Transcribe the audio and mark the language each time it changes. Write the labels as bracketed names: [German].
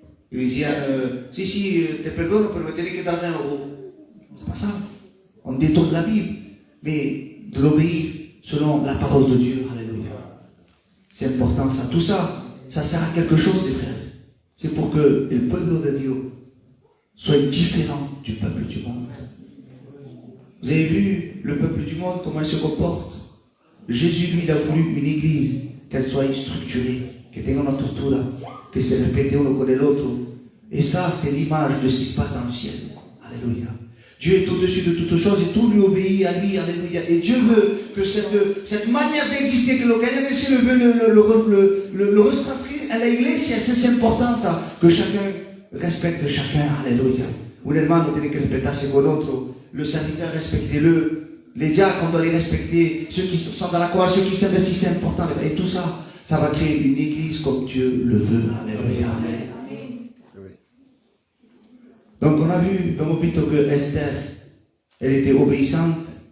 [French] Il dit [Spanish] si, te perdonne, pero me tiene que dar 20 euros. [French] C'est pas ça. On détourne la Bible, mais de l'obéir selon la parole de Dieu. Alléluia. C'est important ça. Tout ça, ça sert à quelque chose, les frères. C'est pour que le peuple de Dieu soit différent du peuple du monde. Vous avez vu le peuple du monde, comment il se comporte? Jésus, lui, il a voulu une église, qu'elle soit structurée, [Spanish] que tenga una structura, que se respecte uno con el otro. [French] Et ça, c'est l'image de ce qui se passe dans le ciel. Alléluia. Dieu est au-dessus de toutes choses et tout lui obéit à lui. Alléluia. Et Dieu veut que cette manière d'exister, [Spanish] que lo que hay en el cielo [French] veut le retranscrire à la iglesia. C'est important ça, que chacun respecte chacun. Alléluia. [Spanish] Un hermano tiene que respetarse con otro. [French] Le serviteur, respectez-le. Les diacres, on doit les respecter. Ceux qui sont dans la croix, ceux qui s'investissent, c'est important. Et tout ça, ça va créer une église comme Dieu le veut. Alléluia. Donc on a vu dans mon pito que Esther, elle était obéissante.